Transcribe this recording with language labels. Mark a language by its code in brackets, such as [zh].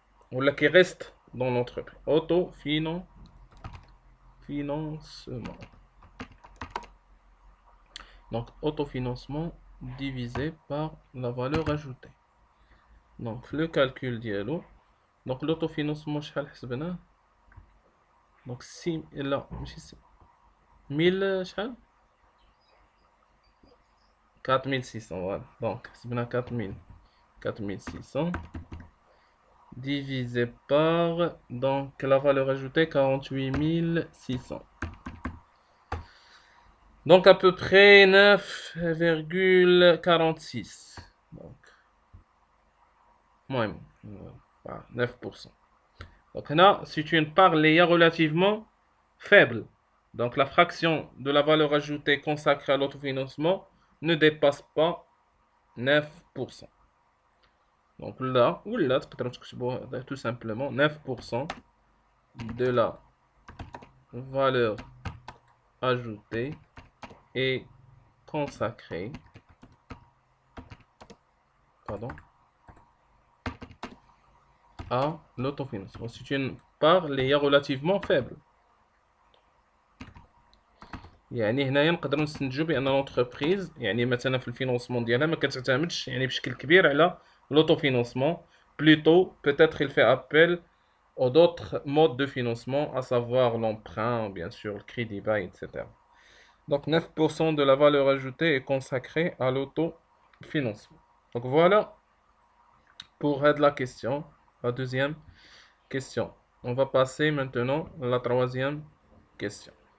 [fr] Ou la qui reste dans l'entreprise. Autofinancement. Donc, autofinancement divisé par la valeur ajoutée. Donc le calcul ديالو. Donc l'autofinancement [ar] شحال حسبناه؟ [fr] Donc 6 [ar] لا ماشي [fr] 6 1000 شحال 4600 voilà. Donc [ar] حسبنا [fr] 4600 divisé par donc la valeur ajoutée 48600. Donc à peu près 9,46. Donc moins 9%. Donc là, c'est une part relativement faible. Donc la fraction de la valeur ajoutée consacrée à l'autofinancement ne dépasse pas 9%. Donc là, tout simplement 9% de la valeur ajoutée est consacrée à l'autofinancement. C'est une part relativement faible. [ar] يعني هنايا نقدروا نستنتجوا بان لونتربريز يعني مثلا في الفينونسمون ديالها ما كتعتمدش يعني بشكل كبير على l'autofinancement. [fr] Plutôt, peut-être il fait appel aux d'autres modes de financement, à savoir l'emprunt, bien sûr, le crédit bail, etc. Donc 9% de la valeur ajoutée est consacrée à l'autofinancement. Donc voilà pour la question, la deuxième question. On va passer maintenant à la troisième question.